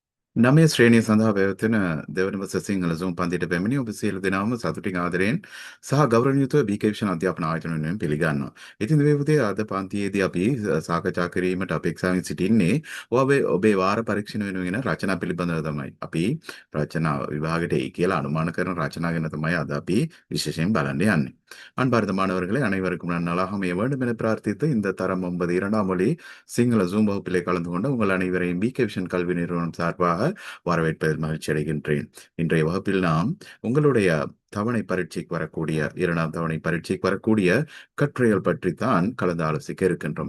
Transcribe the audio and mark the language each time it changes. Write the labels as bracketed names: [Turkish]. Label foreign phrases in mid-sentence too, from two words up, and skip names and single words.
[Sinhala] නමේ ශ්‍රේණිය සඳහා පැවැත්වෙන දෙවනම සිංහල සූම් පන්තිට පැමිණි ඔබ සියලු දෙනාම සතුටින් ආදරයෙන් සහ ගෞරවණීයව බීකේෂන් අධ්‍යාපන ආයතන වෙනුවෙන් පිළිගන්නවා. ඉතින් මේ පුතේ අද පන්තියේදී අපි සාකච්ඡා කිරීමට අපේක්ෂාවෙන් සිටින්නේ ඔබේ වාර පරීක්ෂණ වෙනුවෙන් රචනා පිළිබඳව තමයි. අපි රචනා විභාගයට එයි කියලා අනුමාන කරන රචනා ගැන තමයි අද අපි විශේෂයෙන් බලන්න යන්නේ. [Tamil] அன்பார்ந்த மாணவர்களே அனைவருக்கும் நான் நலாகம் வேண்டும் என பிரார்த்தித்து இந்த தரம் 9 இரண்டாம் மொழி சிங்கள ஜூம் வகுப்பிலே கலந்து கொண்ட உங்கள் அனைவரையும் பிகே விஷன் கல்வி நிறுவனம் சார்பாக வரவேற்பதில் மகிழ்ச்சி அடைகின்றேன். இன்றைய வகுப்பில் நாம் உங்களுடைய தவணை பரீட்சைக்கு வரக்கூடிய இரண்டாம் தவணை பரீட்சைக்கு வரக்கூடிய கட்டுரைகள் பற்றித்தான் கலந்து ஆலோசிக்க இருக்கின்றோம்.